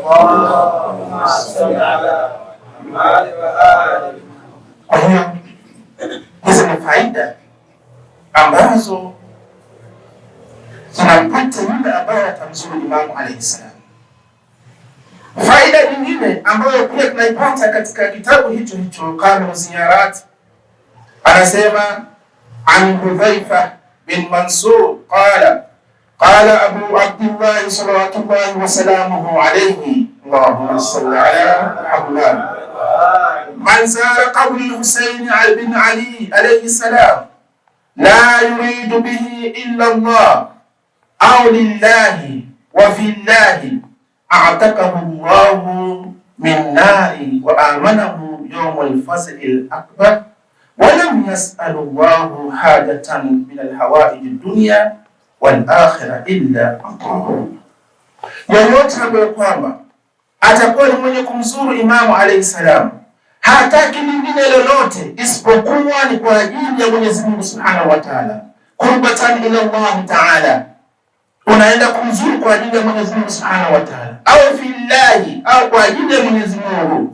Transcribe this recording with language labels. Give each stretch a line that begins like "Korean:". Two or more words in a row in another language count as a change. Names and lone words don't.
Swahili: Kwa hiyo hizi ni faida ambazo tunampata yule ambaye atamzuru Imamu
Arabic: عليه السلام.
Swahili: Faida nyingine ambayo pia tunaipata katika kitabu hicho hicho Kamil Ziyarat, anasema
Arabic: عن حذيفة بن منصور قال قال أبو عبد الله صلوات الله وسلامه عليه اللهم صل على محمد, من زار قبر الحسين بن علي عليه السلام لا يريد به إلا الله أو لله وفي الله أعتقه الله من النار وآمنه يوم الفصل الأكبر ولم يسأل الله حاجة من الحوائج الدنيا والآخرة إلا أعطاه.
Swahili: Yoyote ambaye kwamba atakuwa ni mwenye kumzuru Imamu
Arabic: عليه السلام,
Swahili: hataki lingine lolote isipokuwa ni kwa ajili ya Mwenyezi Mungu
Arabic: سبحانه وتعالى قربة إلى الله تعالى.
Swahili: Unaenda kumzuru kwa ajili ya Mwenyezi Mungu
Arabic: سبحانه وتعالى,
Swahili: au fillahi, au kwa ajili ya Mwenyezi Mungu.